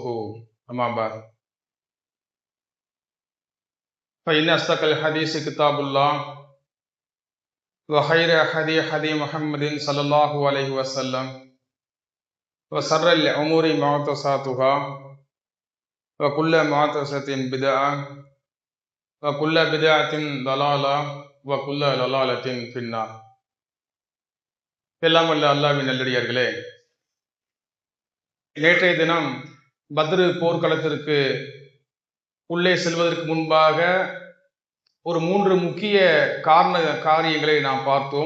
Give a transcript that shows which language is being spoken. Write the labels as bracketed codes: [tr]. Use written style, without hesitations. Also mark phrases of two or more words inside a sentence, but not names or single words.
[ar] أما بعد فإن أصدق الحديث كتاب الله وخير هدي محمد صلى الله عليه وسلم وشر الأمور محدثاتها وكل محدثة بدعة وكل بدعة ضلالة وكل ضلالة في النار. [ta] எல்லாம் வல்ல அல்லாஹ்வின் நல்லடியார்களே, நேற்றைய தினம் பத்ரு போர்க்களத்திற்கு உள்ளே செல்வதற்கு முன்பாக ஒரு 3 முக்கிய காரியங்களை நாம் பார்த்தோம்.